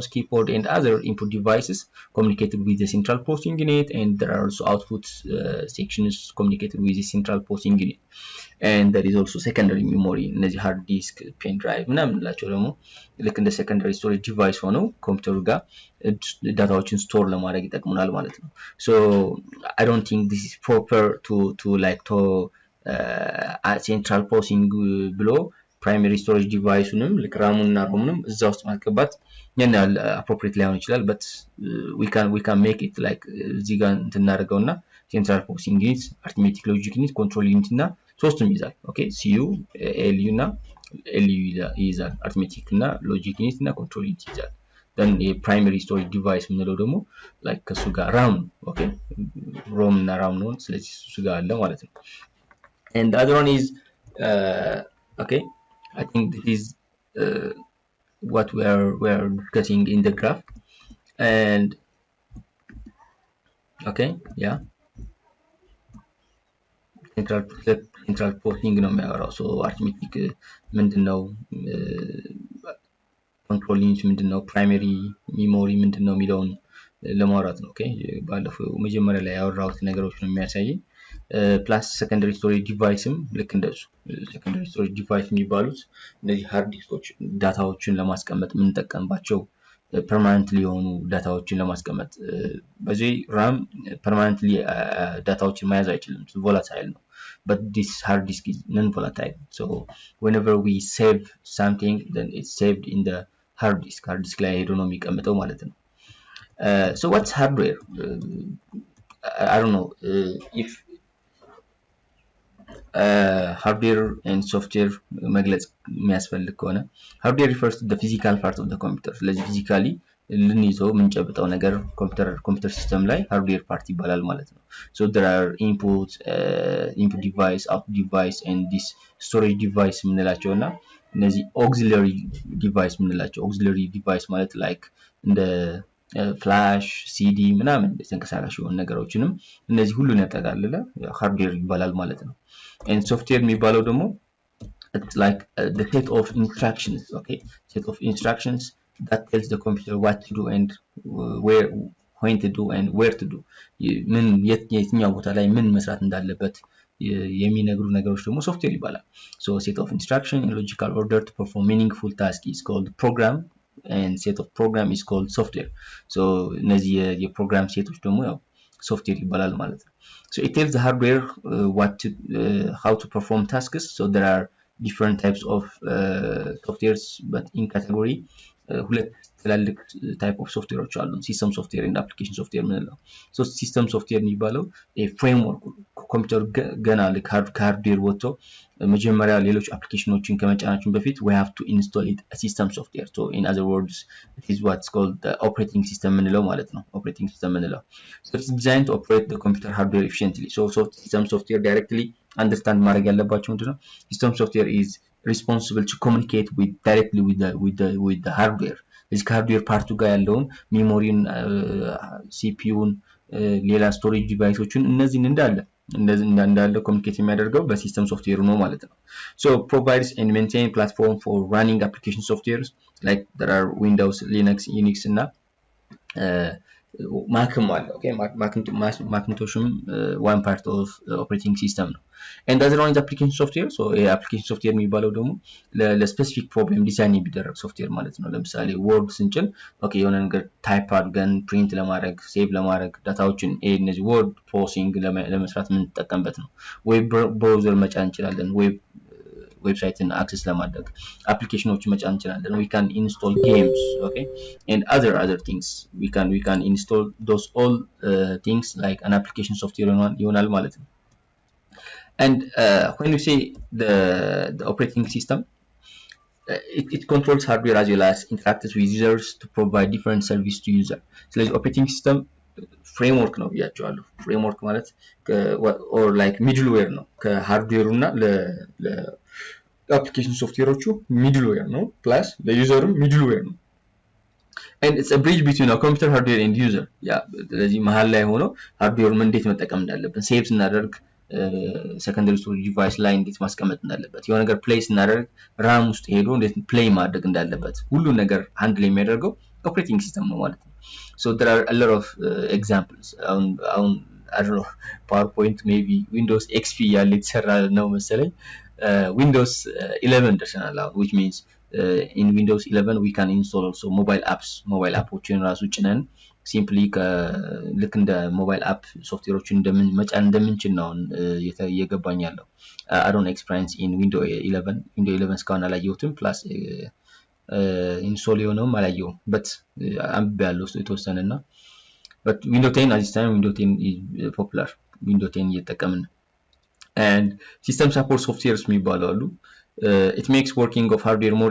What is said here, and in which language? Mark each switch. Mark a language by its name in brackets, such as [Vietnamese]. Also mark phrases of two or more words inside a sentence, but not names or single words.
[English] keyboard and other input devices communicated with the central processing unit and there are also output sections communicated with the central processing unit and there is also secondary memory እነዚህ hard disk pen drive [Amharic] ምናምን ላቸው ደግሞ ልክ [English] እንደ secondary storage device [Amharic] ሆነው ኮምፒውተሩ ጋር ዳታዎችን ስቶር ለማድረግ ይጠቅሙናል ማለት ነው [English] so I don't think this is proper to like to central processing ብሎ primary storage device-ንም [Amharic] ልክ ራሙና ሮሙንም እዛ ውስጥ ማስገባት ያን ያህል appropriate ላይሆን ይችላል [English] but we can make it like [Amharic] እዚህ ጋር እንትናደርገውና central [English] processing unit arithmetic logic unit control unit [Amharic] እና ሶስቱም ይዛል ኦኬ [English] CU LU [Amharic] እና LU ይዛል [English] arithmetic እና logic unit እና control unit ይዛል then a primary storage device [Amharic] ምንለው ደግሞ [English] like [Amharic] ከሱ ጋር [English] RAM ኦኬ ROM እና RAM [Amharic] ነው ስለዚህ እሱ ጋር አለ ማለት ነው [English] and the other one is okay I think this is what we are discussing in the graph and okay yeah central processing [Amharic] ነው የሚያወራው so arithmetic ምንድነው [English] control unit [Amharic] ምንድነው [English] primary memory [Amharic] ምንድነው የሚለውን ለማውራት ነው ኦኬ ባለፈው መጀመሪያ ላይ ያወራሁት ነገሮች ነው የሚያሳየኝ [English] plus secondary storage deviceም [Amharic] ልክ እንደሱ [English] secondary storage device [Amharic] የሚባሉት እነዚህ hard diskዎች ዳታዎችን ለማስቀመጥ የምንጠቀምባቸው permanently የሆኑ ዳታዎችን ለማስቀመጥ በዚህ RAM permanently ዳታዎችን መያዝ አይችልም volatile ነው [English] but this hard disk is non-volatile so whenever we save something then it's saved in the hard disk [Amharic] ላይ ሄዶ ነው የሚቀመጠው ማለት ነው [English] so what's hardware I don't know if hardware and software [Amharic] መግለጽ የሚያስፈልግ ከሆነ [English] hardware refers to the physical part of the computer [Amharic] ስለዚህ physically ልንይዘው የምንጨብጠው ነገር ኮምፒውተር ሲስተም ላይ [English] hardware part [Amharic] ይባላል ማለት ነው [English] so there are input device output device and this storage device [Amharic] ምንላቸውና እነዚህ [English] auxiliary device [Amharic] ምንላቸው [English] auxiliary device [Amharic] ማለት like እንደ [English] flash CD [Amharic] ምናምን ተንቀሳቃሽ የሆኑ ነገሮችንም እነዚህ ሁሉን ያጠቃልላል ሃርድዌር ይባላል ማለት ነው [English] and software [Amharic] የሚባለው ደግሞ [English] it's like the set of instructions okay set of instructions that tells the computer what to do and when to do and where to [Amharic] do ምን የትኛው ቦታ ላይ ምን መስራት እንዳለበት የሚነግሩ ነገሮች ደግሞ ሶፍትዌር ይባላል [English] so set of instruction in logical order to perform meaningful task is called program and set of program is called software [Amharic] so እነዚህ የፕሮግራም ሴቶች ደግሞ ያው ሶፍትዌር ይባላል ማለት ነው [English] so it tells the hardware how to perform tasks so there are different types of softwares but in category [Amharic] ሁለት ትላልቅ [English] type of softwareዎች አሉ system software and application software ምንለው so system [Amharic] software የሚባለው ፍሬምወርክ ኮምፒውተር ገና ሃርድዌር ወጥቶ መጀመሪያ ሌሎች አፕሊኬሽኖችን ከመጫናችን በፊት [English] we have to install it a system software so in other words it is what's called the operating system [Amharic] ምንለው ማለት ነው [English] operating system ምንለው so it's designed to operate the computer hardware efficiently so system software directly understand [Amharic] ማድረግ ያለባቸው ምንድነው [English] system software is responsible to communicate directly with the hardware this hardware part [Amharic] ጋር ያለውን ሜሞሪን ሲፒዩን ሌላ ስቶሬጅ ዲቫይሶችን እነዚህን እንዳለ ኮሙኒኬት የሚያደርገው በሲስተም ሶፍትዌር ነው ማለት ነው [English] so provides and maintain platform for running application softwares like there are windows linux unix እና [Amharic] ማክም አለ okay ማክንቶሽም [English] one part of operating system [Amharic] ነው [English] and other one is application software so application software [Amharic] የሚባለው ደግሞ [English] for specific problem design [Amharic] የሚደረግ ሶፍትዌር ማለት ነው ለምሳሌ ወርድ ስንጭን okay የሆነ ነገር ታይፕ አድርገን ፕሪንት ለማድረግ ሴቭ ለማድረግ ዳታዎችን እነዚህ [English] word processing [Amharic] ለመስራት የምንጠቀምበት ነው [English] web browser [Amharic] መጫን እንችላለን ዌብሳይትን አክሰስ ለማድረግ አፕሊኬሽኖችን መጫን እንችላለን [English] we can install games okay and other things we can install those all things like an application software [Amharic] ይሆናል ማለት ነው [English] and when you say the operating system it controls hardware as well as interacts with users to provide different service to user ስለዚህ operating system framework [Amharic] ነው ያቻለው [English] framework ማለት or like middleware [Amharic] ነው ከሃርድዌሩ እና ለአፕሊኬሽን ሶፍትዌሮቹ middleware ነው ፕላስ ለዩዘርም middleware ነው [English] and it's a bridge between a computer hardware and user [Amharic] ያ ስለዚህ መሃል ላይ ሆኖ ሃርድዌሩን እንዴት መጠቀም እንዳለብን ሴቭ ስናደርግ [English] secondary storage device [Amharic] ላይ እንዴት ማስቀመጥ እንዳለበት የሆነ ነገር ፕሌይ ስናደርግ ራም ውስጥ ሄዶ እንዴት ፕሌይ ማድረግ እንዳለበት ሁሉ ነገር ሃንድል የሚያደርገው ኦፕሬቲንግ ሲስተም ነው ማለት ነው [English] so there are a lot of examples on I don't know PowerPoint maybe Windows XP [Amharic] ያለ የተሰራ ነው መሰለኝ [English] Windows 11 ደርሰናል which means in Windows 11 we can install also mobile [Amharic] appዎችን ራሱ ጭነን [English] simply [Amharic] ልክ እንደ ሞባይል አፕ ሶፍትዌሮችን መጫን እንደምንችል ነው እየገባኝ ያለው [English] I don't experience in Windows 11 [Amharic] እስካሁን አላየሁትም [English] plus install [Amharic] የሆነውም አላየሁም [English] but [Amharic] አንብቤያለሁ የተወሰነና [English] but Windows 10 at this time Windows 10 is popular Windows 10 እየተጠቀምን and system support softwares [Amharic] የሚባሉ አሉ [English] it makes working of hardware more